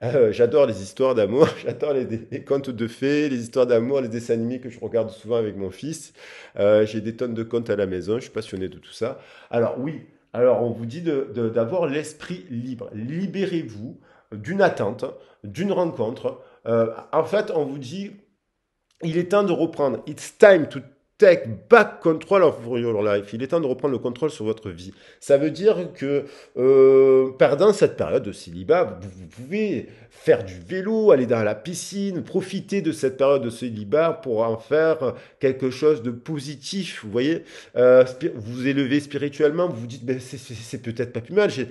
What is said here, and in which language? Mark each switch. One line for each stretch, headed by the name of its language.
French: J'adore les histoires d'amour, j'adore les contes de fées, les histoires d'amour, les dessins animés que je regarde souvent avec mon fils. J'ai des tonnes de contes à la maison, je suis passionné de tout ça. Alors oui, alors on vous dit d'avoir l'esprit libre. Libérez-vous d'une attente, d'une rencontre. En fait, on vous dit il est temps de reprendre.
English: It's time to take back control of your life.
French: Il est temps de reprendre le contrôle sur votre vie. Ça veut dire que pendant cette période de célibat, vous pouvez faire du vélo, aller dans la piscine, profiter de cette période de célibat pour en faire quelque chose de positif. Vous voyez, vous vous élevez spirituellement, vous vous dites, ben, c'est peut-être pas plus mal.